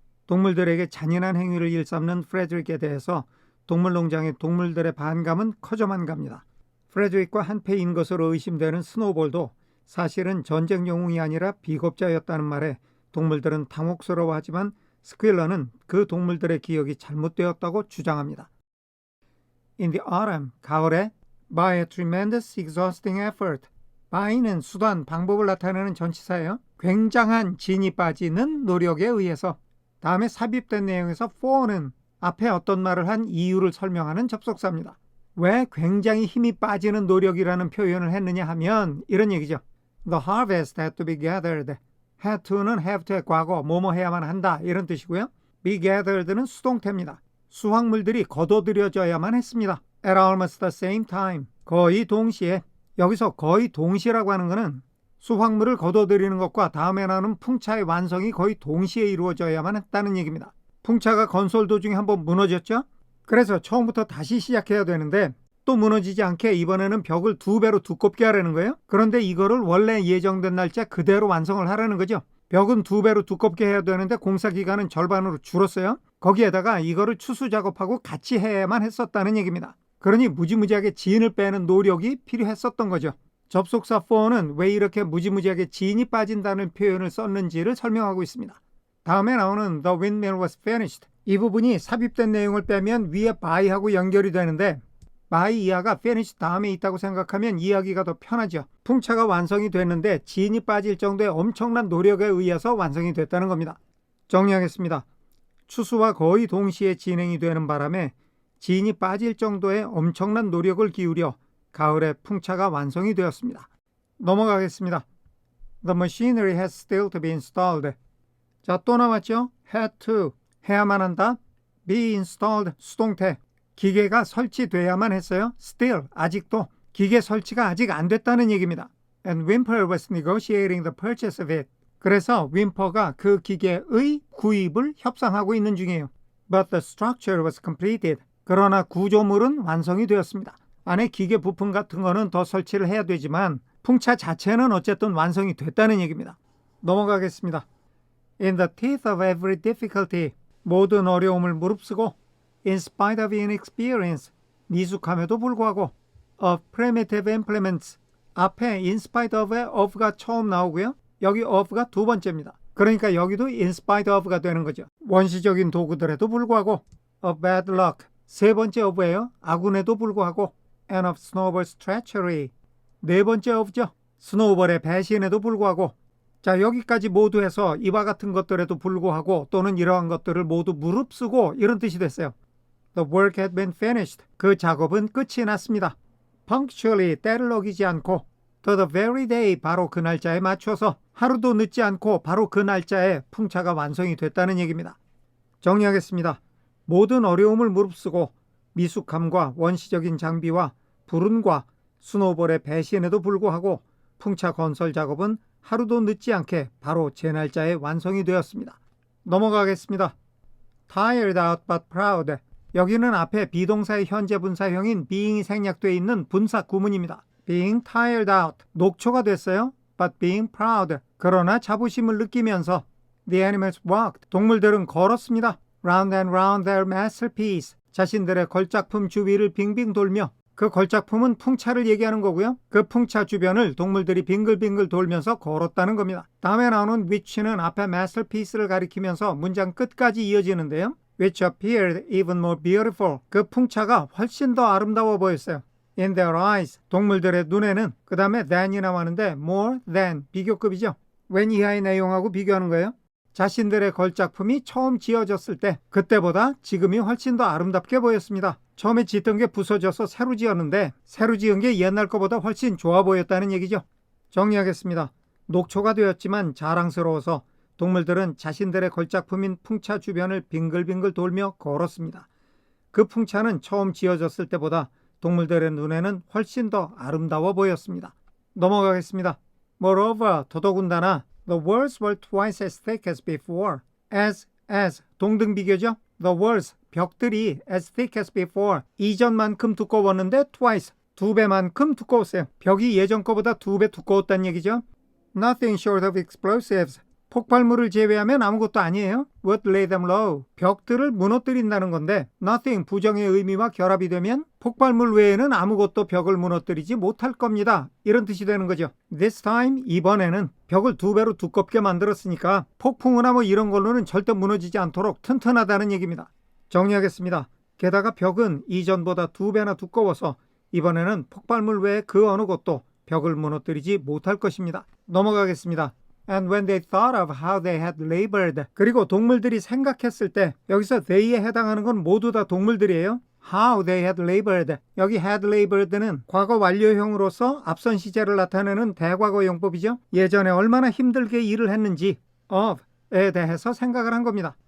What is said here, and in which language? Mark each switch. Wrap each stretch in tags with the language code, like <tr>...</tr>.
<ko>동물들에게 잔인한 행위를 일삼는 프레드릭에 대해서 동물농장의 동물들의 반감은 커져만 갑니다. 프레드릭과 한패인 것으로 의심되는 스노우볼도 사실은 전쟁 영웅이 아니라 비겁자였다는 말에 동물들은 당혹스러워하지만 스퀼러는 그 동물들의 기억이 잘못되었다고 주장합니다.</ko> <en>In the autumn,</en> <ko>가을에</ko> <en>by a tremendous exhausting effort.</en> <ko>by는 수단, 방법을 나타내는 전치사예요. 굉장한 진이 빠지는 노력에 의해서. 다음에 삽입된 내용에서 for는 앞에 어떤 말을 한 이유를 설명하는 접속사입니다. 왜 굉장히 힘이 빠지는 노력이라는 표현을 했느냐 하면 이런 얘기죠.</ko> <en>The harvest had to be gathered.</en> <ko>had to는 have to의 과거, 뭐뭐 해야만 한다 이런 뜻이고요. be gathered는 수동태입니다. 수확물들이 거둬들여져야만 했습니다.</ko> <en>At almost the same time.</en> <ko>거의 동시에. 여기서 거의 동시라고 하는 것은 수확물을 거둬들이는 것과 다음에 나오는 풍차의 완성이 거의 동시에 이루어져야만 했다는 얘기입니다. 풍차가 건설 도중에 한번 무너졌죠? 그래서 처음부터 다시 시작해야 되는데 또 무너지지 않게 이번에는 벽을 2배로 두껍게 하라는 거예요. 그런데 이거를 원래 예정된 날짜 그대로 완성을 하라는 거죠. 벽은 2배로 두껍게 해야 되는데 공사 기간은 절반으로 줄었어요. 거기에다가 이거를 추수 작업하고 같이 해야만 했었다는 얘기입니다. 그러니 무지무지하게 진을 빼는 노력이 필요했었던 거죠. 접속사 for는 왜 이렇게 무지무지하게 진이 빠진다는 표현을 썼는지를 설명하고 있습니다. 다음에 나오는</ko> <en>The windmill was finished.</en> <ko>이 부분이 삽입된 내용을 빼면 위에 by하고 연결이 되는데 by 이하가 finish 다음에 있다고 생각하면 이해하기가 더 편하죠. 풍차가 완성이 됐는데 진이 빠질 정도의 엄청난 노력에 의해서 완성이 됐다는 겁니다. 정리하겠습니다. 추수와 거의 동시에 진행이 되는 바람에 진이 빠질 정도의 엄청난 노력을 기울여 가을에 풍차가 완성이 되었습니다. 넘어가겠습니다.</ko> <en>The machinery has still to be installed.</en> <ko>자, 또 나왔죠? had to, 해야만 한다. be installed, 수동태. 기계가 설치돼야만 했어요. still, 아직도. 기계 설치가 아직 안 됐다는 얘기입니다.</ko> <en>And Whimper was negotiating the purchase of it.</en> <ko>그래서 윈퍼가 그 기계의 구입을 협상하고 있는 중이에요.</ko> <en>But the structure was completed.</en> <ko>그러나 구조물은 완성이 되었습니다. 안에 기계 부품 같은 거는 더 설치를 해야 되지만 풍차 자체는 어쨌든 완성이 됐다는 얘기입니다. 넘어가겠습니다.</ko> <en>In the teeth of every difficulty,</en> <ko>모든 어려움을 무릅쓰고</ko> <en>in spite of inexperience,</en> <ko>미숙함에도 불구하고</ko> <en>of primitive implements,</en> <ko>앞에 in spite of가 처음 나오고요. 여기 of가 두 번째입니다. 그러니까 여기도 in spite of가 되는 거죠. 원시적인 도구들에도 불구하고</ko> <en>of bad luck,</en> <ko>세 번째 of예요. 아군에도 불구하고</ko> <en>and of snowball's treachery,</en> <ko>네 번째 of죠. 스노우볼의 배신에도 불구하고. 자, 여기까지 모두 해서 이와 같은 것들에도 불구하고 또는 이러한 것들을 모두 무릅쓰고 이런 뜻이 됐어요.</ko> <en>The work had been finished.</en> <ko>그 작업은 끝이 났습니다.</ko> <en>Punctually,</en> <ko>때를 어기지 않고</ko> <en>to the very day,</en> <ko>바로 그 날짜에 맞춰서 하루도 늦지 않고 바로 그 날짜에 풍차가 완성이 됐다는 얘기입니다. 정리하겠습니다. 모든 어려움을 무릅쓰고 미숙함과 원시적인 장비와 불운과 스노우볼의 배신에도 불구하고 풍차 건설 작업은 하루도 늦지 않게 바로 제 날짜에 완성이 되었습니다. 넘어가겠습니다.</ko> <en>Tired out but proud.</en> <ko>여기는 앞에 비동사의 현재 분사형인 being이 생략되어 있는 분사 구문입니다.</ko> <en>Being tired out,</en> <ko>녹초가 됐어요.</ko> <en>But being proud,</en> <ko>그러나 자부심을 느끼면서</ko> <en>The animals walked,</en> <ko>동물들은 걸었습니다.</ko> <en>Round and round their masterpiece,</en> <ko>자신들의 걸작품 주위를 빙빙 돌며. 그 걸작품은 풍차를 얘기하는 거고요. 그 풍차 주변을 동물들이 빙글빙글 돌면서 걸었다는 겁니다. 다음에 나오는 which는 앞에 masterpiece를 가리키면서 문장 끝까지 이어지는데요.</ko> <en>Which appeared even more beautiful,</en> <ko>그 풍차가 훨씬 더 아름다워 보였어요.</ko> <en>In their eyes,</en> <ko>동물들의 눈에는. 그 다음에 than이 나왔는데 more than, 비교급이죠. when 이하의 내용하고 비교하는 거예요. 자신들의 걸작품이 처음 지어졌을 때 그때보다 지금이 훨씬 더 아름답게 보였습니다. 처음에 짓던 게 부서져서 새로 지었는데 새로 지은 게 옛날 거보다 훨씬 좋아 보였다는 얘기죠. 정리하겠습니다. 녹초가 되었지만 자랑스러워서 동물들은 자신들의 걸작품인 풍차 주변을 빙글빙글 돌며 걸었습니다. 그 풍차는 처음 지어졌을 때보다 동물들의 눈에는 훨씬 더 아름다워 보였습니다. 넘어가겠습니다.</ko> <en>Moreover,</en> <ko>더더군다나</ko> <en>The walls were twice as thick as before.</en> <ko>as, 동등비교죠.</ko> <en>The walls,</en> <ko>벽들이</ko> <en>as thick as before.</en> <ko>이전만큼 두꺼웠는데</ko> <en>twice,</en> <ko>2배만큼 두꺼웠어요. 벽이 예전 거보다 2배 두꺼웠다는 얘기죠.</ko> <en>Nothing short of explosives.</en> <ko>폭발물을 제외하면 아무것도 아니에요.</ko> <en>Would lay them low.</en> <ko>벽들을 무너뜨린다는 건데 nothing 부정의 의미와 결합이 되면 폭발물 외에는 아무것도 벽을 무너뜨리지 못할 겁니다. 이런 뜻이 되는 거죠.</ko> <en>This time,</en> <ko>이번에는 벽을 2배로 두껍게 만들었으니까 폭풍우나 뭐 이런 걸로는 절대 무너지지 않도록 튼튼하다는 얘기입니다. 정리하겠습니다. 게다가 벽은 이전보다 2배나 두꺼워서 이번에는 폭발물 외에 그 어느 것도 벽을 무너뜨리지 못할 것입니다. 넘어가겠습니다.</ko> <en>And when they thought of how they had labored.</en> <ko>그리고 동물들이 생각했을 때 여기서 they에 해당하는 건 모두 다 동물들이에요.</ko> <en>How they had labored.</en> <ko>여기 had labored는 과거 완료형으로서 앞선 시제를 나타내는 대과거 용법이죠. 예전에 얼마나 힘들게 일을 했는지 of에 대해서 생각을 한 겁니다.</ko>